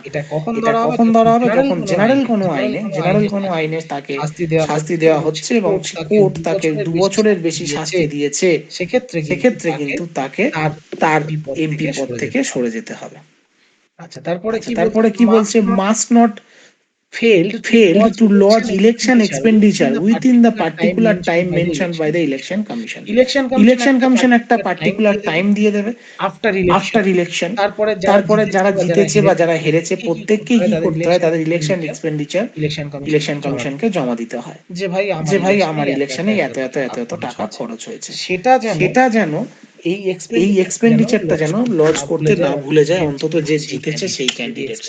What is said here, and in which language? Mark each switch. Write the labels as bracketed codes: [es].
[bn] এটা কখন ধরা হবে? যখন জেনারেল কোনো আইনে তাকে শাস্তি দেওয়া হচ্ছে এবং কোর্ট তাকে 2 বছরের বেশি শাস্তি দিয়েছে, সেক্ষেত্রে কিন্তু তাকে তার এমপি পদ থেকে সরে যেতে হবে। আচ্ছা, তারপরে কি বলছে? [en] Must not failed to lodge election expenditure within the particular time mentioned by the election commission. [bn] Election commission একটা পার্টিকুলার টাইম দিয়ে দেবে [en] After election. [bn] তারপরে যারা জিতেছে বা যারা হেরেছে প্রত্যেককেই কি করতে হয়, তাদের ইলেকশন এক্সপেন্ডিচার ইলেকশন কমিশনকে জমা দিতে হয়, যে ভাই আমার ইলেকশনে এত টাকা খরচ হয়েছে। সেটা যেন এই এক্সপেন্ডিচারটা যেন লজ করতে না ভুলে যায় অন্তত যে জিতেছে সেই ক্যান্ডিডেট।